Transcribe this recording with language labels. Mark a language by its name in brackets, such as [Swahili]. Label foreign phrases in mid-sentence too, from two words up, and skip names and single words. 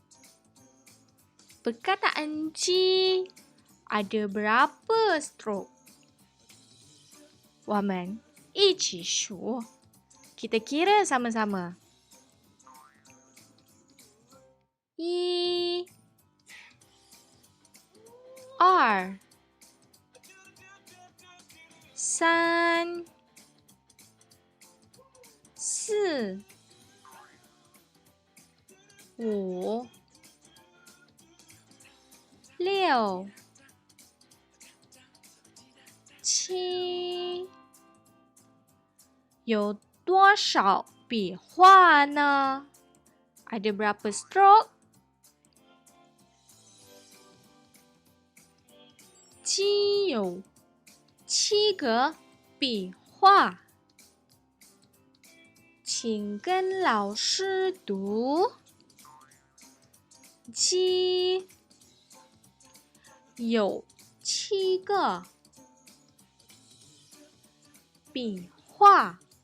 [Malay] Perkataan G ada berapa strok? [Chinese] 我们一起数. [Malay] Kita kira sama-sama. 1 2 3 4 5 [Chinese] 6 7 有多少笔画呢？ [Malay] Ada berapa strok? [Chinese] 鸡有7个笔画。请跟老师读。鸡有7个笔画。